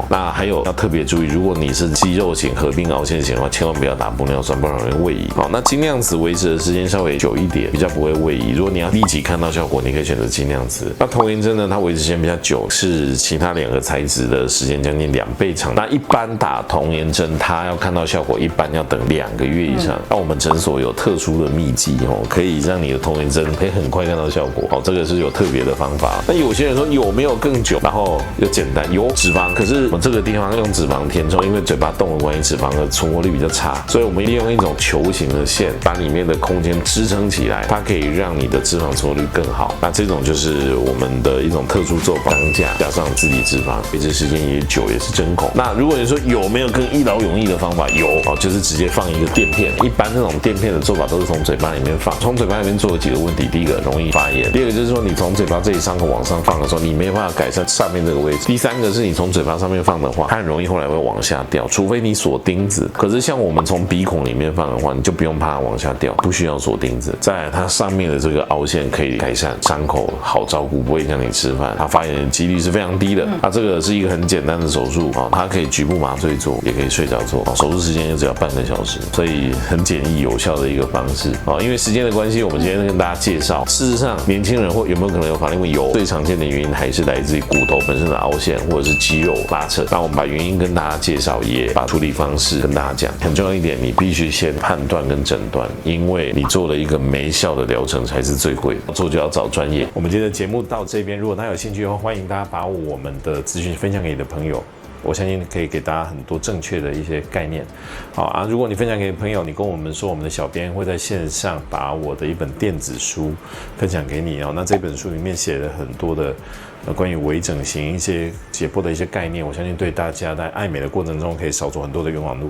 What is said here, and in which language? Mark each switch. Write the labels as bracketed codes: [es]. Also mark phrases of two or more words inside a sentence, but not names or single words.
[zh] 那還有要特別注意，如果你是肌肉型合併凹陷型的話，千萬不要打玻尿酸，不然容易位移。好，那精釀瓷維持的時間稍微久一點，比較不會位移。如果你要立即看到效果，你可以選擇精釀瓷。那童顏針呢，它維持时間比較久，是其他兩個材質的時間將近2倍長。那一般打童顏針，它要看到效果，一般要等2個月以上。那我們診所有特殊的秘技可以讓你的童顏針可以很快看到效果。這個是有特別的方法。那有些人說有沒有更久，然後又簡单，有脂肪，可是我们這個地方用脂肪填充，因為嘴巴動的關係，脂肪的存活率比較差，所以我們利用一種球形的線把裡面的空間支撐起來，它可以讓你的脂肪存活率更好。那這種就是我們的一種特殊做法，钢架加上自体脂肪，維持時間也久，也是针孔。那如果你說有沒有更一劳永逸的方法？有就是直接放一個墊片。一般這種墊片的做法都是從嘴巴裡面放，從嘴巴裡面做有幾個問題：第一個容易發炎，第二個就是說你從嘴巴這裡傷口往上放的時候，你沒有辦法改善上面這個位置；第三個是你從嘴巴上面放的話，它很容易後來會往下掉，除非你鎖釘子。可是像我們從鼻孔裡面放的話，你就不用怕它往下掉，不需要鎖釘子。再來，它上面的這個凹陷可以改善，傷口好照顧，不会讓你吃飯，它發炎的幾率是非常低的。那這個是一個很簡單的手術它可以局部麻醉做，也可以睡着做，手術時間也只要半個小時，所以很簡易有效的一個方式因為時間的關係，我們今天跟大家介紹，事實上年輕人有沒有可能有法令紋？有，最常見的原因還是來自於骨頭本身的凹陷或者是肌肉拉扯。那我們把原因跟大家介紹，也把處理方式跟大家講。很重要一點，你必須先判斷跟診斷，因為你做了一個沒效的療程才是最貴的，做就要找專業。我們今天的節目到這邊，如果大家有興趣的話，歡迎大家把我們的資訊分享給你的朋友。我相信可以給大家很多正確的一些概念。如果你分享給朋友，你跟我們說，我們的小編會在線上把我的一本電子書分享給你那這本書裡面寫了很多的關於微整形一些解剖的一些概念，我相信對大家在愛美的過程中可以少走很多的冤枉路。